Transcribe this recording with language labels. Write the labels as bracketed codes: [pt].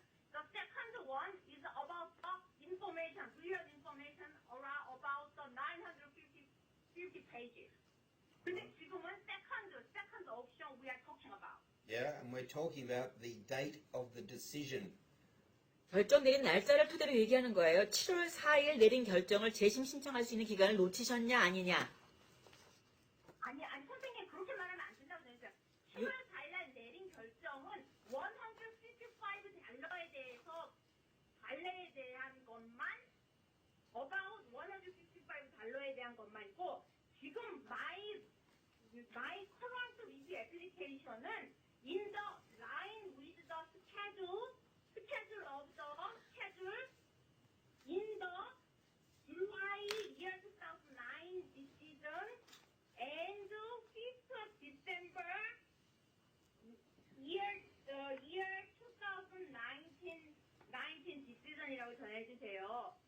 [en] The second one is about the information, real information around about the 950 pages. 근데 지금은 second option we are talking about. Yeah, and we're talking about the date of the decision. [ko] 결정 내린 날짜를 토대로 얘기하는 거예요. 7월 4일 내린 결정을 재심 신청할 수 있는 기간을 놓치셨냐 아니냐. 아니 선생님 그렇게 말하면 안 된다고 생각해요. 7월 4일 내린 결정은 $155에 대한 것만 about $155에 대한 것만 있고 지금 my [en] current review application은 in the line with the schedule of the schedule in the July year 2009 decision and 5th of December year 2019 decision이라고 전해주세요.